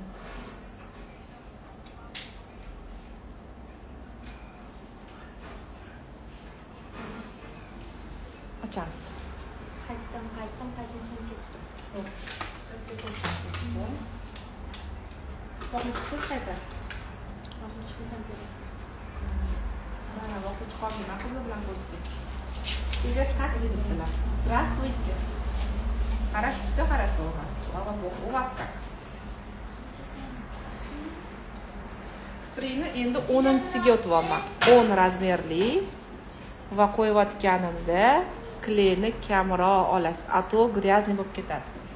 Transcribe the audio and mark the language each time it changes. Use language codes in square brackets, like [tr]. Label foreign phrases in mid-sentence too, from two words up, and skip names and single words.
[uz] Ochamiz. Qaytsam, qaytmasam ketdim. Yo'q. Qo'lni chiqib qaytasiz. Qo'lni chiqsam kerak. Mana vaqt chiqolmayman, qiz bilan ko'rishsak. [ru] Привет, как вы дела? Здравствуйте. Хорошо, все хорошо у вас. Слава Богу. У вас как? [uz] Kiprikni endi 10-siga o'tyapman. 10 razmerli va qo'yayotganimda kleyni kamroq olasiz, [ru] а то грязный [uz] bo'lib ketadi.